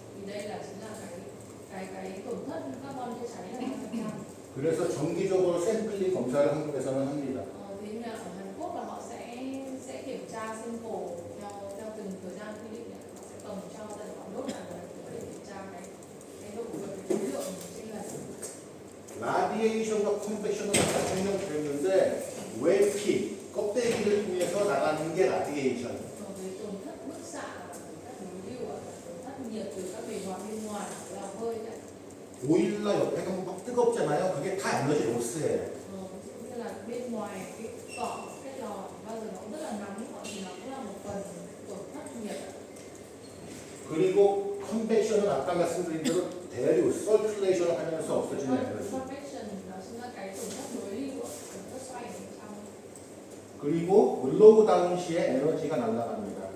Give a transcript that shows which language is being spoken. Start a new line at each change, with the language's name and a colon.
Vietnamese: Thì đây là chính là cái tổn thất carbon chưa cháy là 5%.
Korean: 그래서 정기적으로 샘플링 검사를 한국에서는 합니다.
Vietnamese: Thế nên là ở Hàn Quốc là họ sẽ kiểm tra sample theo từng thời gian quy định, họ sẽ cầm cho để họ đốt lại và để kiểm tra cái độ khối lượng chênh lệch.
Korean: 라디에이션과 컨벡션은 아까 설명드렸는데 외피 껍데기를 통해서 나가는 게 라디에이션.
Vietnamese: Về tổn thất bức xạ và tổn thất đối lưu và tổn thất nhiệt từ các bề mặt bên ngoài là hơi đấy.
Korean: 오일라 옆에 가면 막 뜨겁잖아요. 그게 다 에너지 로스예요.
Vietnamese: Ví dụ như là bên ngoài cái cỏ cái lò bao giờ nó cũng rất là nóng thì nó cũng là một phần tổn thất nhiệt.
Korean: 그리고 컨벡션은 아까 말씀드린 대로 대류, 서큘레이션을 하면서 없어지는 에너지.
Vietnamese: Convection nó chính là cái tổn thất đối lưu, tổn thất xoay ở trong.
Korean: 그리고 블로우 다운 시에 에너지가 날아갑니다.